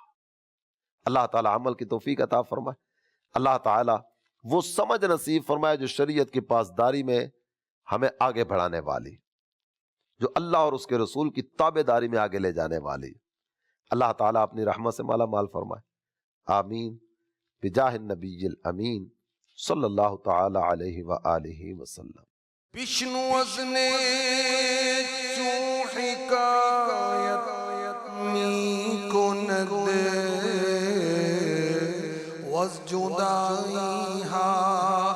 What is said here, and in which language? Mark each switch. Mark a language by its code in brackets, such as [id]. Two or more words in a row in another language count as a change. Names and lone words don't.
[ur] اللہ تعالیٰ عمل کی توفیق عطا فرمائے، اللہ تعالیٰ وہ سمجھ نصیب فرمائے جو شریعت کی پاسداری میں ہمیں آگے بڑھانے والی، جو اللہ اور اس کے رسول کی تابع داری میں آگے لے جانے والی۔ اللہ تعالیٰ اپنی رحمت سے مالا مال فرمائے، آمین، [ar] بجاہ النبی الامین صلی اللہ تعالی علیہ وآلہ وسلم۔ [fa] بشنو وزنے چون حکایت می کند وز جدائی ہا